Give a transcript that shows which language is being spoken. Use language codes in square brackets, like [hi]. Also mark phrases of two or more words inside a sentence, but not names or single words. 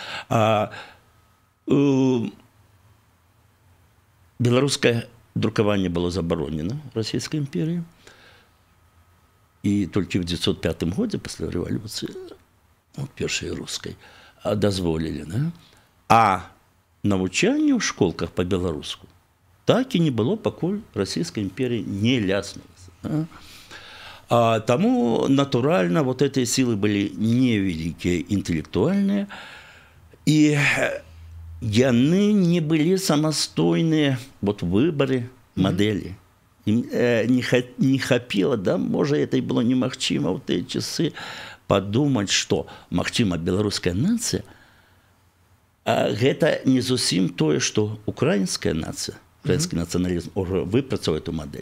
[be] Беларускае друкаванне было забаронена Расійскай імперіі, і толькі ў 1905 годзе пасля рэвалюцыі, першай рускай, дазволілі, да? А навучанне ў школках па-беларуску так і не было, пакуль Расійскай імперіі не ляснулася. Да? Таму, натуральна, [ru] вот эти силы [be] былі невялікія, інтэлектуальныя, і яны не былі самастойныя вот выбары мадэлі. Им не хапіла, да, можа, это і было немагчыма ў тыя часы падумаць, што, магчыма, беларуская нацыя, гэта не зусім тое, што украінская нацыя, украінскі нацыяналізм ўжо выпрацаваў эту мадэль.